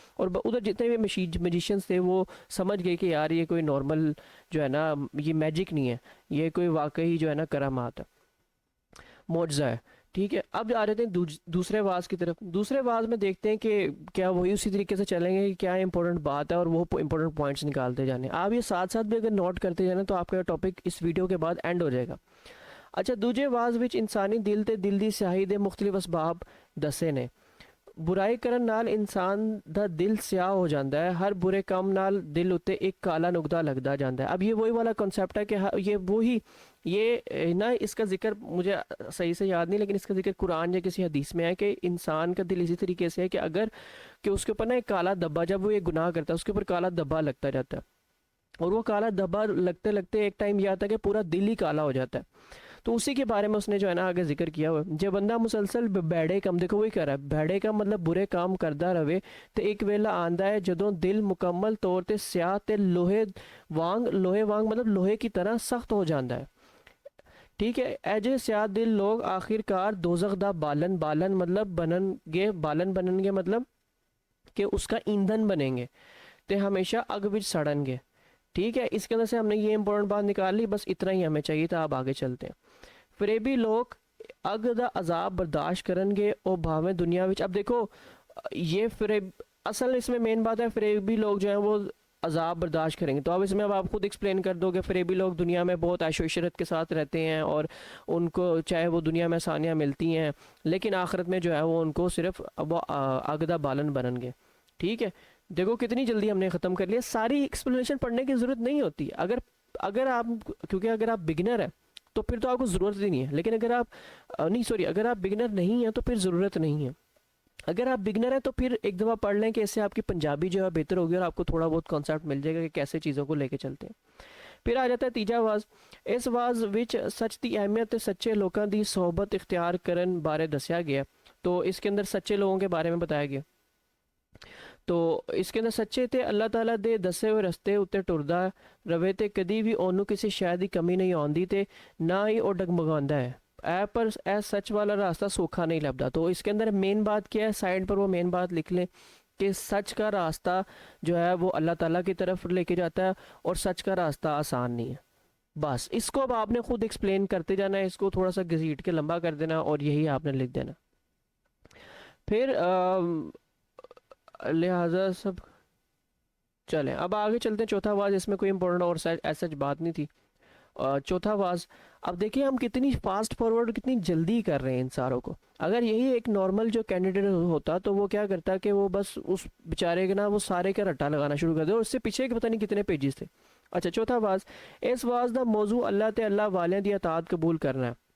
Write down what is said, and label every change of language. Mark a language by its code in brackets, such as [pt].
[ur] اور ادھر جتنے بھی میجیشینس تھے وہ سمجھ گئے کہ یار یہ کوئی نارمل جو ہے نا یہ میجک نہیں ہے, یہ کوئی واقعی جو ہے نا کرامات ہے, معجزہ ہے. ٹھیک ہے, اب آ رہے ہیں دوسرے واز کی طرف. دوسرے واز میں دیکھتے ہیں کہ کیا وہی اسی طریقے سے چلیں گے کہ کیا امپورٹنٹ بات ہے اور وہ امپورٹنٹ پوائنٹس نکالتے جانے. آپ یہ ساتھ ساتھ بھی اگر نوٹ کرتے جانا تو آپ کا ٹاپک اس ویڈیو کے بعد اینڈ ہو جائے گا. [pa] اچھا, دوجے واز وچ انسانی دل تے دل دی سیاہی دے مختلف اسباب دسے نے. برائی کرن نال انسان دا دل سیاہ ہو جاتا ہے, [ur] ہر برے کام نال دل اتے ایک کالا نقطہ لگتا جاتا ہے. اب یہ وہی والا کنسیپٹ ہے کہ یہ وہی یہ نا اس کا ذکر مجھے صحیح سے یاد نہیں, لیکن اس کا ذکر قرآن یا کسی حدیث میں ہے کہ انسان کا دل اسی طریقے سے ہے کہ اگر کہ اس کے اوپر نا ایک کالا دھبا, جب وہ یہ گناہ کرتا ہے اس کے اوپر کالا دھبا لگتا جاتا ہے, اور وہ کالا دھبا لگتے لگتے ایک ٹائم یہ آتا ہے کہ پورا دل ہی کالا ہو جاتا ہے. تو اسی کے بارے میں اس نے جو ہے نا آگے ذکر کیا ہوا ہے. جب بندہ مسلسل بیڑے کم, دیکھو وہی کہہ رہا ہے بیڑے کم مطلب برے کام کرتا رہے, تو [pa] ایک ویلا آندا ہے جدوں دل مکمل طور تے سیاہ تے [ur] لوہے وانگ مطلب لوہے کی طرح سخت ہو جاتا ہے. [pa] ٹھیک ہے, ایجے سیاہ دل لوگ آخر کار دوزخ دا بالن مطلب بنن گے مطلب کہ اس کا ایندھن بنیں گے, تے ہمیشہ اگ وچ سڑن گے. [ur] ٹھیک ہے, اس کے اندر سے ہم نے یہ امپورٹنٹ بات نکال لی, بس اتنا ہی ہمیں چاہیے تھا. آپ آگے چلتے ہیں. [pa] فریبی لوگ اگ دا عذاب برداشت کرن گے او بھاویں دنیا وچ. [ur] اب دیکھو یہ فریب اصل اس میں مین بات ہے, فریبی لوگ جو ہیں وہ عذاب برداشت کریں گے. تو اب اس میں اب آپ خود ایکسپلین کر دو کہ فریبی لوگ دنیا میں بہت عیش و عشرت کے ساتھ رہتے ہیں اور ان کو چاہے وہ دنیا میں آسانیاں ملتی ہیں, لیکن آخرت میں جو ہے وہ ان کو صرف وہ [pa] اگ دا بالن بنن گے. [ur] ٹھیک ہے, دیکھو کتنی جلدی ہم نے ختم کر لیا, ساری ایکسپلینیشن پڑھنے کی ضرورت نہیں ہوتی اگر آپ, کیونکہ اگر آپ بگنر ہیں تو پھر تو آپ کو ضرورت ہی نہیں ہے. لیکن اگر آپ اگر آپ بگنر نہیں ہیں تو پھر ضرورت نہیں ہے. اگر آپ بگنر ہیں تو پھر ایک دفعہ پڑھ لیں کہ اس سے آپ کی پنجابی جو ہے بہتر ہوگی اور آپ کو تھوڑا بہت کانسیپٹ مل جائے گا کہ کیسے چیزوں کو لے کے چلتے ہیں. پھر آ جاتا ہے تیجا واز. [pa] اس واز وچ سچ دی اہمیت تے سچے لوکاں دی صحبت اختیار کرن بارے دسیا گیا. [ur] تو اس کے اندر سچے لوگوں کے بارے میں بتایا گیا. [pa] تو اس کے اندر سچے تے اللہ تعالیٰ دے دسے ہوئے رستے اتنے ٹردا رہے تے کدی بھی انہوں کسی شے دی کمی نہیں آندی تے نہ ہی وہ ڈگمگاندا ہے. پر اے سچ والا راستہ سوکھا نہیں لبدا. [ur] تو اس کے اندر مین بات کیا ہے, سائڈ پر وہ مین بات لکھ لیں کہ سچ کا راستہ جو ہے وہ اللہ تعالیٰ کی طرف لے کے جاتا ہے, اور سچ کا راستہ آسان نہیں ہے. بس اس کو اب آپ نے خود ایکسپلین کرتے جانا ہے, اس کو تھوڑا سا گھسیٹ کے لمبا کر دینا اور یہی آپ نے لکھ دینا. پھر لہٰذا سب چلیں اب آگے چلتے ہیں. چوتھا واز, اس میں کوئی امپورٹنٹ اور ایسا بات نہیں تھی. چوتھا واز, اب دیکھیں ہم کتنی فاسٹ فارورڈ کتنی جلدی کر رہے ہیں ان ساروں کو. اگر یہی ایک نارمل جو کینڈیڈیٹ ہوتا تو وہ کیا کرتا کہ وہ بس اس بیچارے کے نا وہ سارے کا رٹا لگانا شروع کر دے, اور اس سے پیچھے کے پتہ نہیں کتنے پیجز تھے. [pa] اچھا, چوتھا واز, اس واز دا موضوع اللہ تے اللہ والیاں دی اطاعت قبول کرنا ہے.